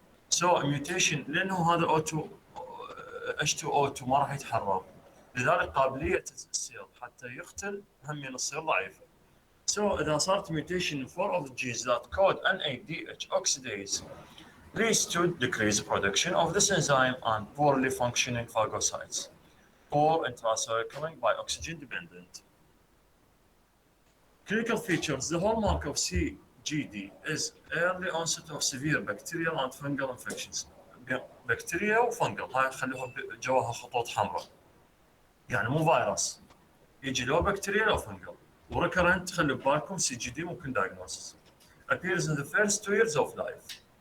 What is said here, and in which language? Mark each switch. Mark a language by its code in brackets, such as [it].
[en] So mutation [ar] لأنه هذا O2 H2O2 ما راح يتحرر، لذلك قابلية السيل حتى يقتل هم تصير ضعيفة. [en] So [ar] إذا [en] صارت mutation in 4 of the genes that code NADH oxidase leads to decreased production of this enzyme and poorly functioning phagocytes, poor intracirculating by oxygen dependent. Clinical features. The hallmark of CGD is early onset of severe bacterial and fungal infections. [ar] بكتيريا وفنجل هاي خلوها جواها خطوط حمراء. يعني مو فيروس. يجي لو بكتيريا لو فنجل. وريكرنت خلوا ببالكم CGD ممكن diagnosis. [en] Appears in the first 2 years of life.